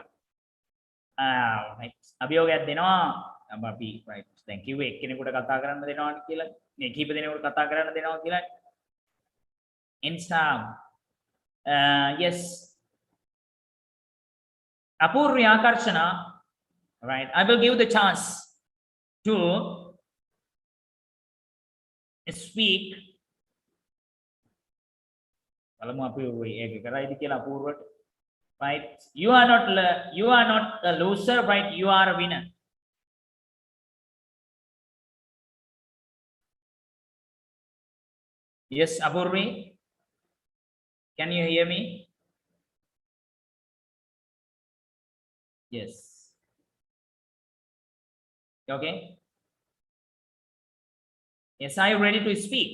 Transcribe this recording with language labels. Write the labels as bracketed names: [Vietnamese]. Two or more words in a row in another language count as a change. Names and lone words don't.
[Sinhala] right අභියෝගයක් දෙනවා අපි [English] right thank you [Sinhala] එක්කෙනෙකුට කතා කරන්න දෙනවා කියලා මේ කීප දෙනෙකුට කතා කරන්න දෙනවා කියලා. [English] Insta yes. අපූර්ව ආකර්ෂණ right I will give the chance to speak [Sinhala] බලමු අපි ඒක කරයිද කියලා අපූර්වට [English] right you are not a loser right you are a winner yes apurvi can you hear me yes okay yes are you ready to speak